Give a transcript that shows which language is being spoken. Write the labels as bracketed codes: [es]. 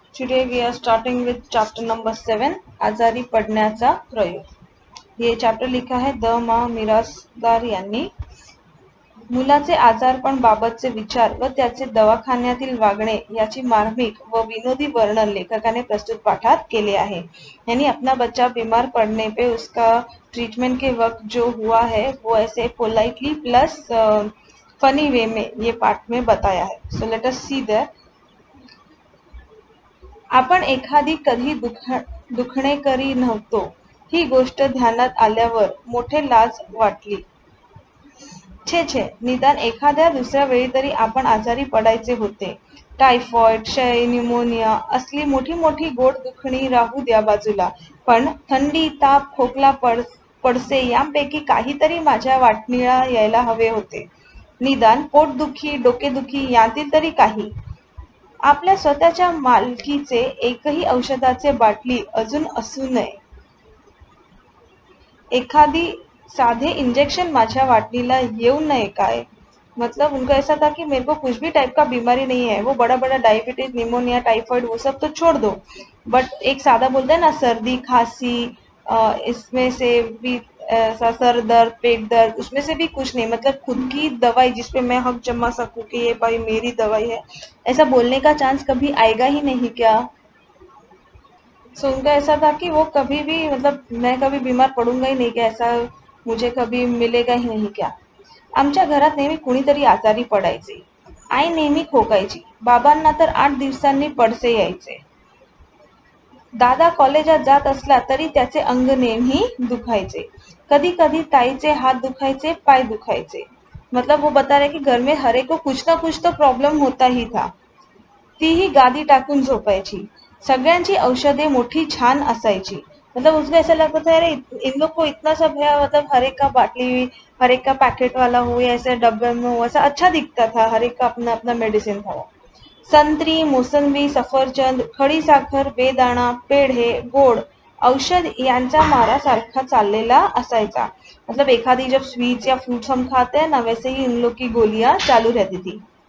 [en] Today we are starting with chapter number 7 [mr] आजारी पडण्याचा प्रयोग. [hi] ये चॅप्टर लिखा है [mr] द मा मिरासदार यांनी. मुलाचे आजारपण बाबतचे विचार व त्याचे दवाखान्यातील वागणे याची मार्मिक व विनोदी वर्णन लेखकाने प्रस्तुत पाठात केले आहे. [hi] यानी अपना बच्चा बीमार पड़ने पे उसका ट्रीटमेंट के वक्त जो हुआ है वो ऐसे पोलाइटली प्लस फनी वे में ये पाठ में बताया है. [en] So let us see that. [mr] आपण एखादी कधी दुखणेकरी नव्हतो ही गोष्ट ध्यानात आल्यावर मोठे लाज वाटली. छे छे, निदान एखाद्या दुसऱ्या वेळी तरी आपण आजारी पडायचे होते. टायफॉइड, क्षय, न्यूमोनिया असली मोठी मोठी गोड दुखणी राहू द्या बाजूला, पण थंडी, ताप, खोकला, पडसे यांपैकी काहीतरी माझ्या वाटणीला यायला हवे होते. निदान पोटदुखी, डोकेदुखी यांतील तरी काही. आपल्या स्वतःच्या मालकीचे एकही औषधाचे बाटली अजून असू नये. एखादी साधे इंजेक्शन माझ्या वाटणीला येऊ नये काय. [hi] मतलब उनका ऐसा था कि मेरे को कुछ भी टाइप का बीमारी नहीं है, वो बड़ा बड़ा डायबिटीज, निमोनिया, टाइफाइड वो सब तो छोड़ दो, बट एक सादा बोलते हैं ना सर्दी खांसी, इसमें से भी ऐसा सर दर्द, पेट दर्द, उसमें से भी कुछ नहीं. मतलब खुद की दवाई जिसपे मैं हक जमा सकूं कि ये भाई मेरी दवाई है, ऐसा बोलने का चांस कभी आएगा ही नहीं क्या. सो उनका ऐसा था कि वो कभी भी मतलब मैं कभी बीमार पडूंगा ही नहीं क्या, ऐसा मुझे कभी मिलेगा ही नहीं क्या. [mr] आमच्या घरात नेहमी कुणीतरी आजारी पडायचे. आई नेहमी खोकायची. बाबांना तर 8 दिवसांनी पडसे यायचे. दादा कॉलेजात जात असला तरी त्याचे अंग नेहमी दुखायचे. कधी कधी ताईचे हात दुखायचे, पाय दुखायचे. [hi] मतलब वो बता रहे कि घर में हर एक को कुछ ना कुछ तो प्रॉब्लम होता ही था. [mr] तीही गादी टाकून झोपायची. सगळ्यांची औषधे मोठी छान असायची. [hi] मतलब उसको ऐसा लगता था अरे इन लोग को इतना सब है, मतलब हर एक का बाटली, हर एक का पैकेट वाला हो या ऐसे डब्बे में हो, ऐसा अच्छा दिखता था. हर एक का अपना अपना मेडिसिन था. [mr] संत्री, मोसंबी, सफरचंद, खडी साखर, बेदाणा, पेढे, गोड औषध यांचा मारा सारखा चाललेला असायचा. [hi] मतलब एखादी जब स्वीट्स या फ्रूट्स हम खाते हैं ना, वैसे ही इन लोग की गोलियां चालू रहती थी.